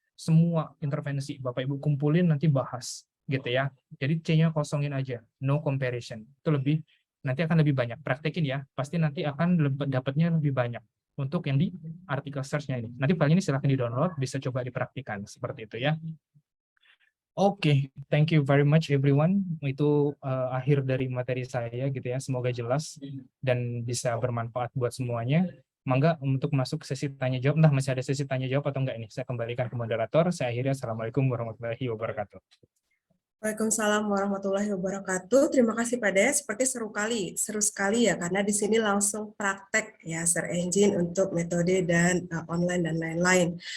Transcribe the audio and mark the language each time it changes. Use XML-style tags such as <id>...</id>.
<id>Semua intervensi. Bapak Ibu kumpulin nanti bahas. Gitu ya. Jadi C-nya kosongin aja. No comparison. Itu lebih nanti akan lebih banyak. Praktekin ya. Pasti nanti akan dapatnya lebih banyak. untuk yang di artikel search-nya ini. Nanti file ini silahkan di-download, bisa coba dipraktikan seperti itu ya.</id> <en>Oke, thank you very much everyone.</en> <id>Itu akhir dari materi saya gitu ya. Semoga jelas dan bisa bermanfaat buat semuanya. Mangga untuk masuk ke sesi tanya jawab. Entah masih ada sesi tanya jawab atau enggak ini. Saya kembalikan ke moderator. Saya akhiri. Assalamualaikum warahmatullahi wabarakatuh. Waalaikumsalam warahmatullahi wabarakatuh. Terima kasih Pak Dayat. Seperti seru sekali ya, karena di sini langsung praktek ya search engine untuk metode dan online dan lain-lain.</id>